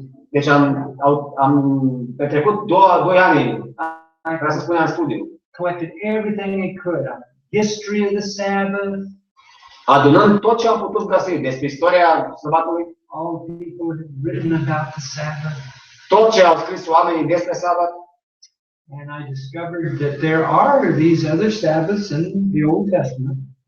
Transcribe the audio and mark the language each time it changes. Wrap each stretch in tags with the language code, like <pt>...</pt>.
<ro>Deci am petrecut 2 ani, vreau să spunem, în studiu.</ro> <en>Collected everything I could on history of the Sabbath.</en> <ro>Adunând tot ce am putut găsi despre istoria sabatului.</ro> <en>All the people who had written about the Sabbath.</en> <ro>Tot ce au scris oamenii despre sabat.</ro> <en>And I discovered that there are these other Sabbaths in the Old Testament.</en>